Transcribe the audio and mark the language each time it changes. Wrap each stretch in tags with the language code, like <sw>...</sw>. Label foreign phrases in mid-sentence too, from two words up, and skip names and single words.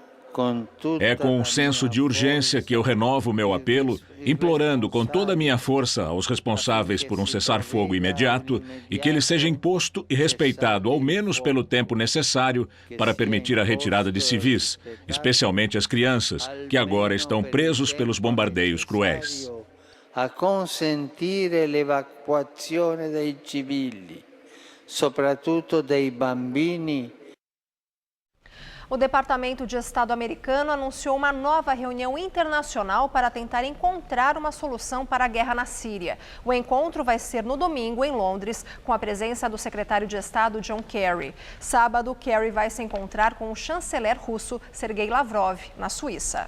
<pt>É com um senso de urgência que eu renovo meu apelo, implorando com toda a minha força aos responsáveis por um cessar-fogo imediato e que ele seja imposto e respeitado ao menos pelo tempo necessário para permitir a retirada de civis, especialmente as crianças, que agora estão presos pelos bombardeios cruéis.</pt> <it>A consentir a evacuazione dei civili, soprattutto dei bambini.</it> <pt>O Departamento de Estado americano anunciou uma nova reunião internacional para tentar encontrar uma solução para a guerra na Síria. O encontro vai ser no domingo, em Londres, com a presença do secretário de Estado John Kerry. Sábado, Kerry vai se encontrar com o chanceler russo Sergei Lavrov, na Suíça.</pt>